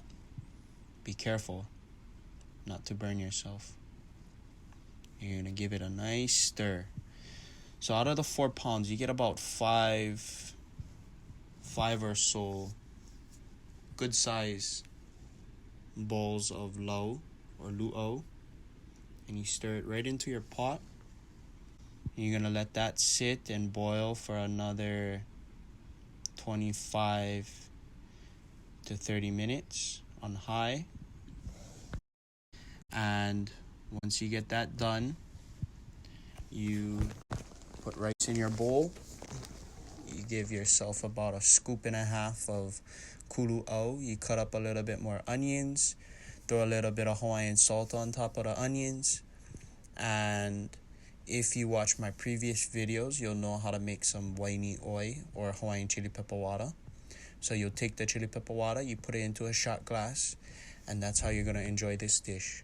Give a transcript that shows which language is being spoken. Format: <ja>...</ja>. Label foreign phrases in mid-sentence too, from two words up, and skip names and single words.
<en>Be careful not to burn yourself. You're going to give it a nice stir. So out of the 4 pounds, you get about five or so good size bowls of lau or lūʻau. And you stir it right into your pot. And you're going to let that sit and boil for another 25 to 30 minutes on high. And once you get that done, you put rice in your bowl. You give yourself about 1.5 scoops of kūlūʻau. You cut up a little bit more onions. Throw a little bit of Hawaiian salt on top of the onions. And if you watch my previous videos, you'll know how to make some</en> <haw>waini oi</haw> <en>or Hawaiian chili pepper water. So you'll take the chili pepper water, you put it into a shot glass, and that's how you're going to enjoy this dish.</en>